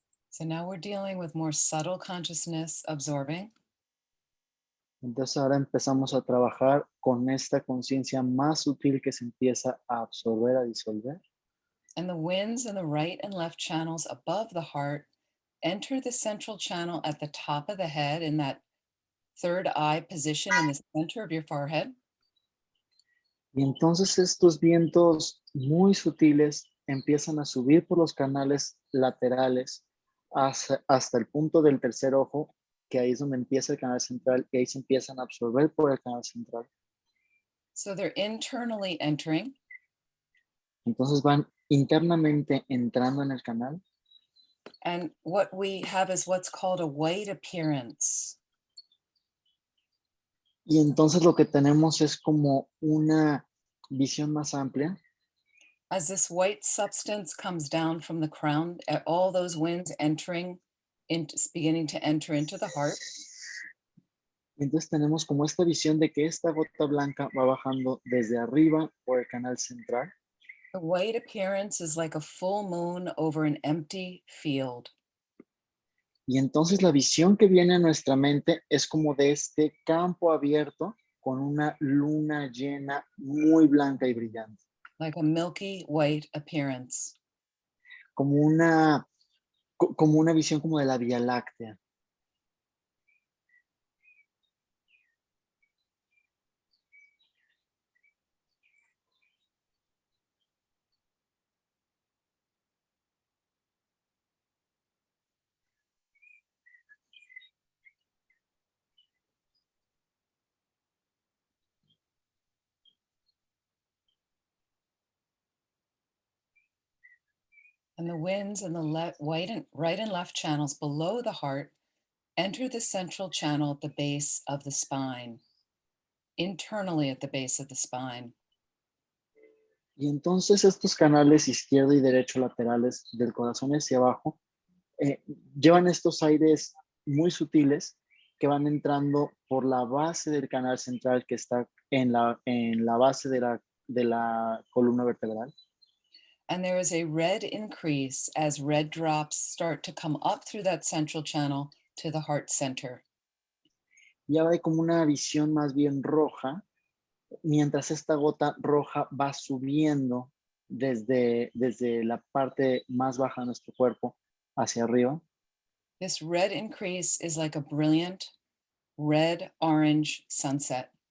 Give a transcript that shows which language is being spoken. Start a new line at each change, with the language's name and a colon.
English: So now we're dealing with more subtle consciousness absorbing.
Spanish: Entonces ahora empezamos a trabajar con esta conciencia más sutil que se empieza a absorber, a disolver.
English: And the winds in the right and left channels above the heart enter the central channel at the top of the head in that third eye position in the center of your forehead.
Spanish: Y entonces estos vientos muy sutiles empiezan a subir por los canales laterales hasta el punto del tercer ojo, que ahí es donde empieza el canal central, y ahí se empiezan a absorber por el canal central.
English: So they're internally entering.
Spanish: Entonces van internamente entrando en el canal.
English: And what we have is what's called a white appearance.
Spanish: Y entonces lo que tenemos es como una visión más amplia.
English: As this white substance comes down from the crown, all those winds entering, beginning to enter into the heart.
Spanish: Entonces tenemos como esta visión de que esta gota blanca va bajando desde arriba por el canal central.
English: The white appearance is like a full moon over an empty field.
Spanish: Y entonces la visión que viene a nuestra mente es como de este campo abierto con una luna llena muy blanca y brillante.
English: Like a milky white appearance.
Spanish: Como una visión como de la Vía Láctea.
English: And the winds in the right and left channels below the heart enter the central channel at the base of the spine, internally at the base of the spine.
Spanish: Y entonces estos canales izquierdo y derecho laterales del corazón hacia abajo llevan estos aires muy sutiles que van entrando por la base del canal central que está en la base de la columna vertebral.
English: And there is a red increase as red drops start to come up through that central channel to the heart center.
Spanish: Y ahora hay como una visión más bien roja, mientras esta gota roja va subiendo desde la parte más baja de nuestro cuerpo hacia arriba.
English: This red increase is like a brilliant red-orange sunset.